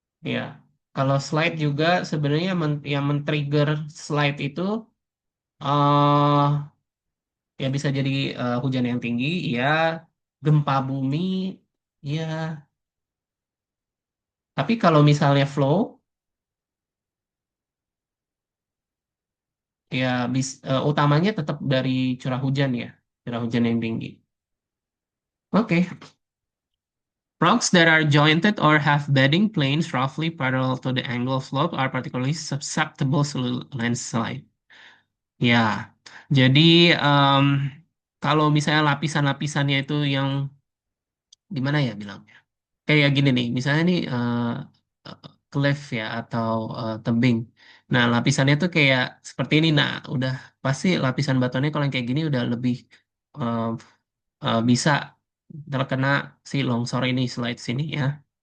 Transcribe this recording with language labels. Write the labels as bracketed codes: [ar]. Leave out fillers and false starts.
[id] Ya, kalau slide juga sebenarnya yang men-trigger slide itu eh ya bisa jadi hujan yang tinggi, ya, gempa bumi, ya. Tapi kalau misalnya flow, ya utamanya tetap dari curah hujan ya, curah hujan yang tinggi. Oke. [en] Rocks that are jointed or have bedding planes roughly parallel to the angle of slope are particularly susceptible to landslide. [id] Ya, jadi em, kalau misalnya lapisan-lapisannya itu yang gimana ya bilangnya? Kayak gini nih, misalnya nih cliff ya atau tebing. Nah, lapisannya tuh kayak seperti ini. Nah, udah pasti lapisan batuannya kalau yang kayak gini udah lebih eh, bisa terkena si longsor ini, slide sini ya.